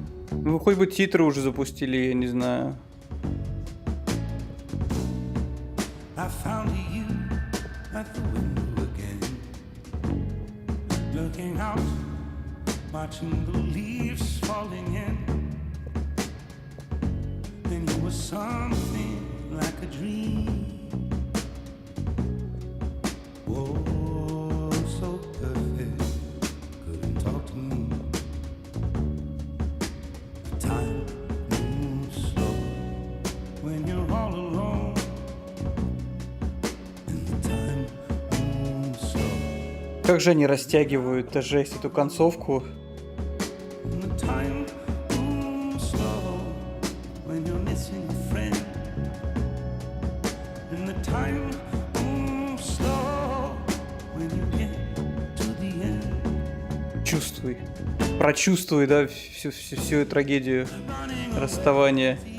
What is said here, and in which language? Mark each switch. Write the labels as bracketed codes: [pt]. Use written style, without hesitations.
[ru] Ну, хоть бы титры уже запустили, я не знаю. [en] I found you at the window again, looking out, watching the leaves falling in. Then you were something like a dream. Oh, so perfect, couldn't talk to me. Time moves slow when you're all alone. And the time moves slow. [ru] Как же они rастягивают, это жесть, эту концовку. [en] And the time moves slow when you're missing a friend. And the time moves slow when you get to the end. [ru] Чувствуй. Прочувствуй, да, всю трагедию расставания.